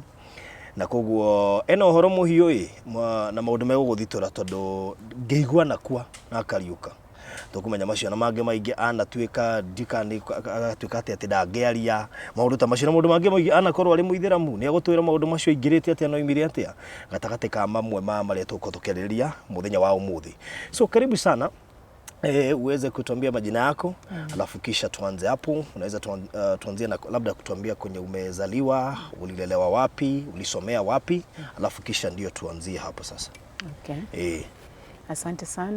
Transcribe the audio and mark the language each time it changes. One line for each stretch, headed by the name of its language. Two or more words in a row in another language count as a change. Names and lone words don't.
Kikuyu: Na koguo ena ũhoro mũhiũ na maũndũ megũgũthitũra tondũ ngĩigua nakua na akariũka. Tukumenya macio na mangĩ maingĩ anatuĩka ndikani agatuĩka atĩ ndangĩaria maũndũ ta macio na maũndũ mangĩ maingĩ anakorwo arĩ mũithĩramu nĩ agũtwĩra maũndũ macio ingĩrĩte atĩa no imire atĩa gatagatĩ ka mamwe ma marĩa tũkũthikĩrĩria mũthenya wa ũmũthĩ.
Swahili: So karibu sana, uweze kutuambia majina yako alafu kisha tuanze hapo. Unaweza tuanzie na labda kutuambia kwenye umezaliwa, ulilelewa wapi, ulisomea wapi, alafu kisha ndio tuanzie hapo sasa. Okay. Asante sana.